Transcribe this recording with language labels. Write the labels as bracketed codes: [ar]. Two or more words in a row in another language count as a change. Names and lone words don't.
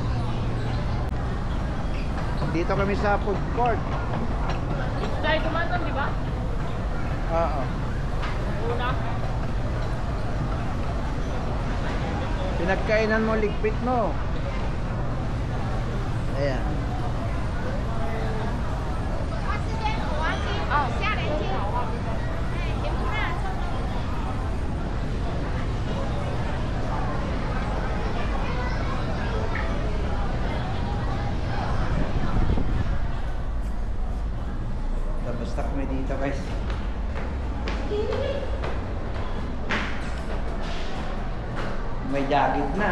[tl] Dito kami sa food court. Dito tayo tumatang, di ba? Oo. Una. Pinagkainan mo, ligpit mo. Ayan. [zh] 哦，虾仁煎，哎，甜不辣，臭豆腐。 [tl] Tapos na kami dito guys. May jacket na.